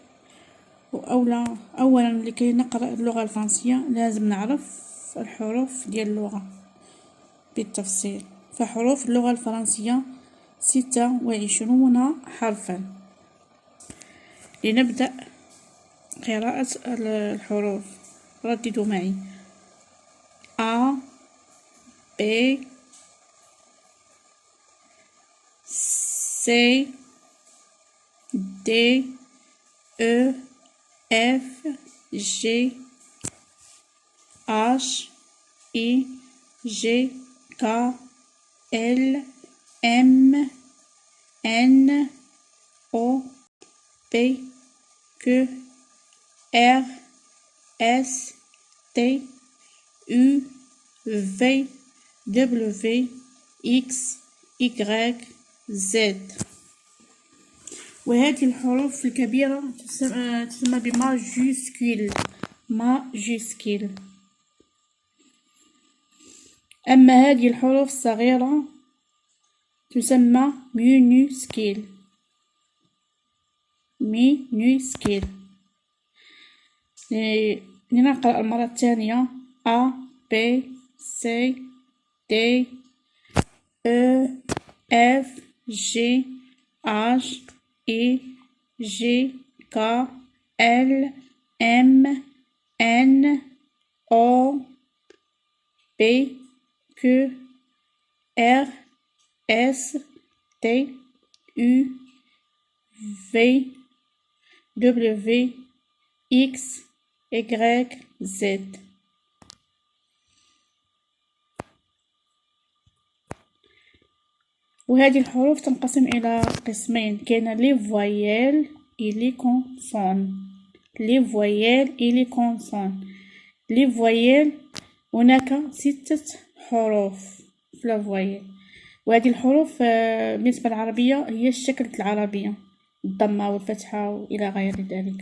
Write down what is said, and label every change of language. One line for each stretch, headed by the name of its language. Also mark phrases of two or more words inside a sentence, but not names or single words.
Arabic: أولا لكي نقرأ اللغة الفرنسية لازم نعرف الحروف ديال اللغة بالتفصيل. فحروف اللغة الفرنسية 26 حرفا. لنبدأ قراءة الحروف، رددوا معي:
French: A B C D E F G H I J K L M N O P Q R S T U V W X Y Z.
Arabic: وهذه الحروف الكبيرة تسمى بماجيسكيل. أما هذه الحروف الصغيرة تسمى مينوسكيل. لنقرأ المرة الثانية:
French: A B C D E F G H I J K L M N O P Q R S T U V W X Y Z.
Arabic: وهذه الحروف تنقسم إلى قسمين: كاين
French: les voyelles et les consonnes. les voyelles
Arabic: هناك 6 حروف في
French: la voyelle,
Arabic: وهذه الحروف بالنسبة للعربية هي الشكل العربية: الضمة والفتحة وإلى غير ذلك.